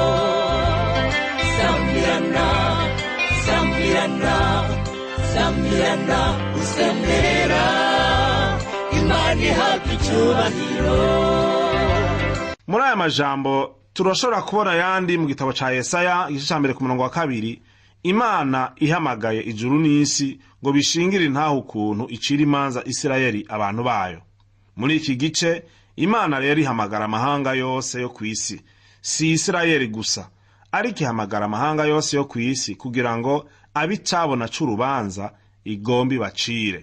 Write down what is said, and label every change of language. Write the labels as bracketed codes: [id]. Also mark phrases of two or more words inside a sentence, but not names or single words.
[rn] Sambirana, Sambirana, Sambirana, usemerera, Imana ihabwa icyubahiro. Muri aya majambo turashobora kubona yandi mu gitabo ca Yesaya igice ca 1 ku murongo wa 2. Imana ihamagaye ijuru n'isi ngo bishingire intaho ukuntu icira imanza Isirayeli abantu bayo. Muri iki gice Imana rero ihamagara amahanga yose yo kw'isi, si Isirayeli gusa, ariko ihamagara amahanga yose yo kw'isi kugira ngo abicabona c'urubanza igombi bacire.